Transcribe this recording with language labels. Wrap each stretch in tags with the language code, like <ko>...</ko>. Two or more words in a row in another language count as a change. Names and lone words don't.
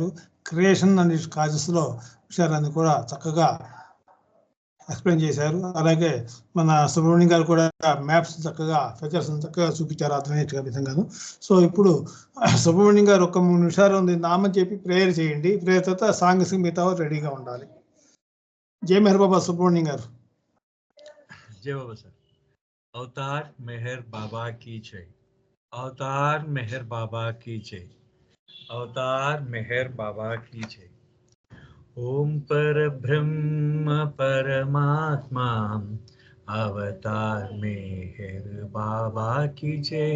<en>creation and its</en> <te>కాజెస్లో విషయాలన్నీ కూడా చక్కగా ఎక్స్ప్లెయిన్ చేశారు. అలాగే మన సుబ్రహ్మణ్యం గారు కూడా మ్యాప్స్ చక్కగా ఫీచర్స్ చక్కగా చూపించారు అర్థమయ్యే విధంగాను. సో ఇప్పుడు సుబ్రహ్మణ్యం గారు ఒక 3 నిమిషాలు ఉంది, నామని చెప్పి ప్రేయర్ చేయండి. ప్రేయర్ తర్వాత సాంగ్స్ మిగతా రెడీగా ఉండాలి. జై మెహర్ బాబా సుబ్రహ్మణ్యం గారు.</te> <hi>जय बाबा सर। अवतार मेहर बाबा की जय। अवतार मेहर बाबा की जय। अवतार मेहर बाबा की जय। ओम पर ब्रह्म परमात्मा अवतार मेहर बाबा की जय।</hi>